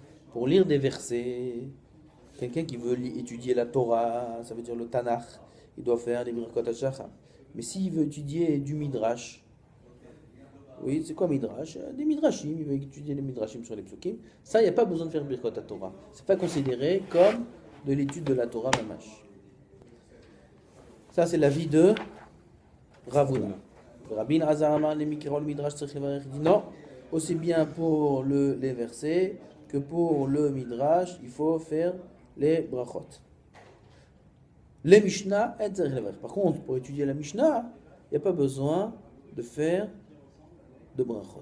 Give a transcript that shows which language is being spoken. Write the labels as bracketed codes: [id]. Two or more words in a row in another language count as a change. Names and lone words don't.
[fr] Pour lire des versets, quelqu'un qui veut étudier la Torah, ça veut dire le Tanakh, il doit faire les [he] ברכות השחר. [fr] Mais s'il veut étudier du Midrash, oui, c'est quoi Midrash? Des Midrashim, il veut étudier les Midrashim sur les Psukim, ça, il n'y a pas besoin de faire [he] ברכות התורה. [fr] C'est pas considéré comme de l'étude de la [he] תורה ממש. [fr] Ça, c'est l'avis de Ravuna. [he] Rabbi Azar Amar le Mikra le Midrash Tzarich Levarech, [fr] il dit non, aussi bien pour les versets que pour le Midrash, il faut faire les brachot. Les Mishnah, par contre, pour étudier la Mishnah, il n'y a pas besoin de faire de brachot.